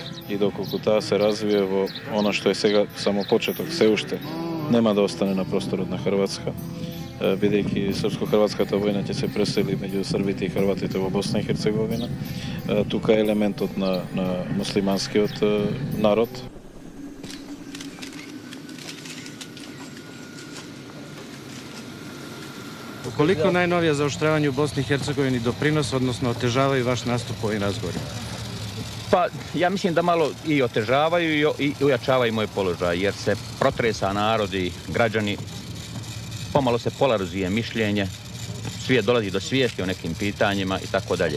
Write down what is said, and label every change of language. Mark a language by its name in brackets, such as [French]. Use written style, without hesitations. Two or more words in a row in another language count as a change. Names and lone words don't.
[Macedonian] И доколку таа се развие во она што е сега само почеток, се уште нема да остане на просторот на Хрватска, бидејќи српско-хрватската војна ќе се пресели меѓу србите и хрватите во Босна и Херцеговина. Тука е елементот на муслиманскиот народ. [Serbian] Koliko najnovija zaoštravanje u Bosni i Hercegovini doprinosi, odnosno otežavaju vaš nastup u ovim razgovorima? Pa ja mislim da malo i otežavaju i ojačavaju moj položaj, jer se protresa narod i građani, pomalo se polarizuje mišljenje, svijet dolazi do svijesti o nekim pitanjima i tako dalje.